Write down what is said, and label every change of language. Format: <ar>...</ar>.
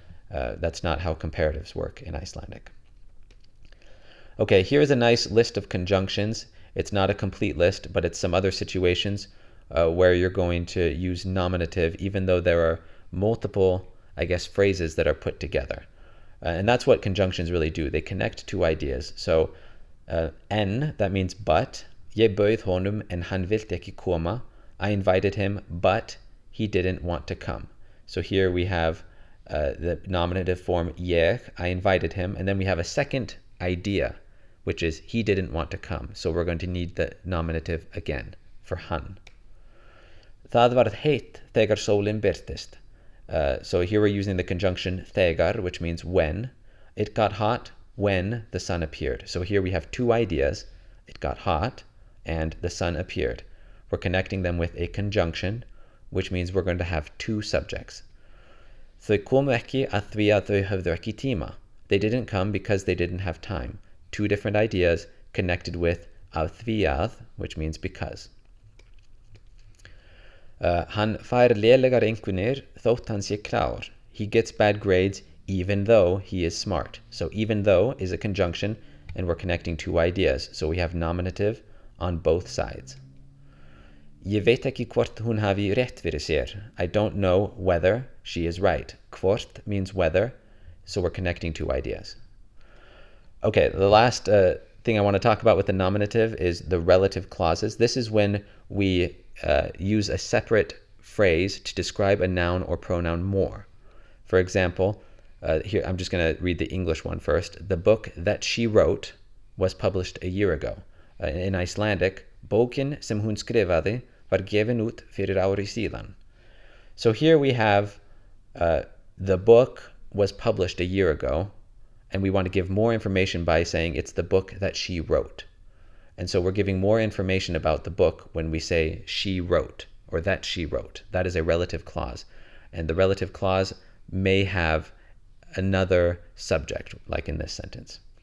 <en>That's not how comparatives work in Icelandic. Okay, here's a nice list of conjunctions. It's not a complete list, but it's some other situations where you're going to use nominative, even though there are multiple, I guess, phrases that are put together. And that's what conjunctions really do. They connect two ideas. So, en, that means but.</en> <is>Ég bauð honum en hann vildi ekki koma.</is> <en>I invited him, but he didn't want to come. So here we have the nominative form ég, I invited him, and then we have a second idea, which is he didn't want to come. So we're going to need the nominative again for hann.</en> <is>Það varð heitt þegar sólin birtist.</is> <en>So here we're using the conjunction þegar, which means when. It got hot when the sun appeared. So here we have two ideas. It got hot and the sun appeared. We're connecting them with a conjunction, which means we're going to have two subjects.</en> <is>Þau komu ekki að því að þau höfðu ekki tíma.</is> <en>They didn't come because they didn't have time. Two different ideas connected with að því að, which means because.</en> <is>Hann fær lélegar einkunnir þótt hann sé klár.</is> <en>He gets bad grades even though he is smart. So even though is a conjunction, and we're connecting two ideas. So we have nominative on both sides.</en> <is>Ég veit ekki hvort hún hafi rétt fyrir sér.</is> <en>I don't know whether she is right. Hvort means whether, so we're connecting two ideas. Okay, the last thing I want to talk about with the nominative is the relative clauses. This is when we use a separate phrase to describe a noun or pronoun more. For example, here I'm just going to read the English one first. The book that she wrote was published a year ago. In Icelandic,</en> <is>bókin sem hún skrifaði var gefin út fyrir ári síðan.</is> <en>So here we have the book was published a year ago, and we want to give more information by saying it's the book that she wrote. And so we're giving more information about the book when we say she wrote or that she wrote. That is a relative clause. And the relative clause may have another subject, like in this sentence.</en>